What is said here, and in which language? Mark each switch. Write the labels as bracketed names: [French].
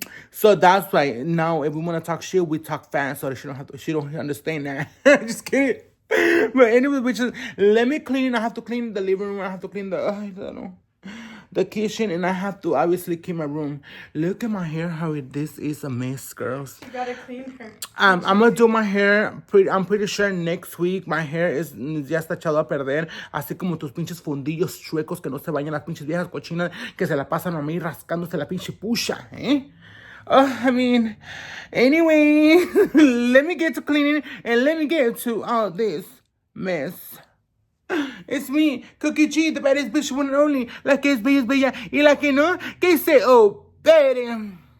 [English] So that's why now if we want to talk shit, we talk fast so that she don't understand that. Just kidding. But anyway, which is let me clean. I have to clean the living room. I have to clean I don't know, the kitchen, and I have to obviously clean my room. Look at my hair, how this is a mess, girls. You gotta clean her. I'm gonna do my hair. I'm pretty sure next week my hair is [Spanish] ya está echado a perder, así como tus pinches fundillos chuecos que no se bañan, las pinches viejas cochinas que se la pasan a mí rascándose la pinche pucha, ¿eh? [English] I mean, anyway, let me get to cleaning and let me get to all this mess. It's me, Cookie G, the baddest bitch, one and only. [Spanish] La que es bella, y la que no, que se opere.